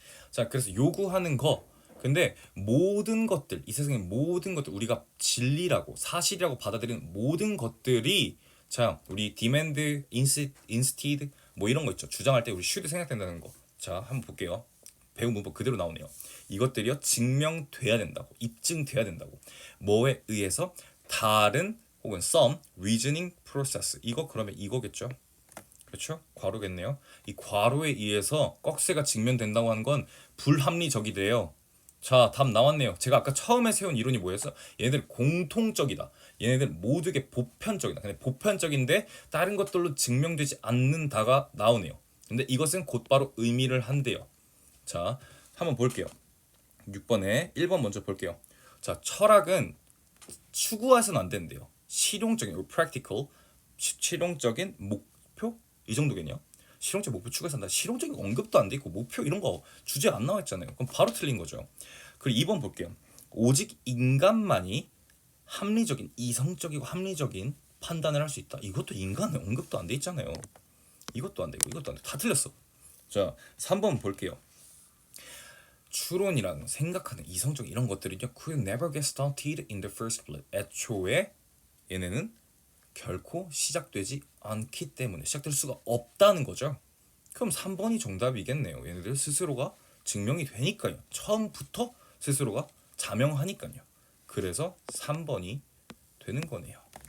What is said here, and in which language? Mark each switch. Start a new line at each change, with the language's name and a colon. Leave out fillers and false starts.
Korean: 자, 그래서 요구하는 거. 근데 모든 것들, 이 세상의 모든 것들, 우리가 진리라고 사실이라고 받아들이는 모든 것들이 자, 우리 demand, instead 뭐 이런 거 있죠. 주장할 때 우리 should 생각된다는 거. 자, 한번 볼게요. 배운 문법 그대로 나오네요. 이것들이요 증명돼야 된다고, 입증돼야 된다고. 뭐에 의해서? 다른 혹은 some reasoning process. 이거 그러면 이거겠죠. 그렇죠? 괄호겠네요. 이 괄호에 의해서 꺽쇠가 증명된다고 하는 건 불합리적이래요. 자, 답 나왔네요. 제가 아까 처음에 세운 이론이 뭐였어? 얘네들 공통적이다. 얘네들 모두에게 보편적이다. 근데 보편적인데 다른 것들로 증명되지 않는다가 나오네요. 근데 이것은 곧바로 의미를 한대요. 자, 한번 볼게요. 6번에 1번 먼저 볼게요. 자, 철학은 추구해서는 안 된대요. 실용적인, practical, 실용적인 목표? 이 정도겠냐? 실용적 목표 추구해서 한다. 실용적인 언급도 안 돼 있고 목표 이런 거 주제 안 나와 있잖아요. 그럼 바로 틀린 거죠. 그리고 2번 볼게요. 오직 인간만이 합리적인, 이성적이고 합리적인 판단을 할 수 있다. 이것도 인간의 언급도 안 돼 있잖아요. 이것도 안 되고 이것도 안 돼. 다 틀렸어. 자, 3번 볼게요. 추론이랑 생각하는 이성적 이런 것들은요
English: could never get started in the first place.
Korean: 애초에 얘네는 결코 시작되지 않기 때문에 시작될 수가 없다는 거죠. 그럼 3번이 정답이겠네요. 얘네들 스스로가 증명이 되니까요. 처음부터 스스로가 자명하니까요. 그래서 3번이 되는 거네요.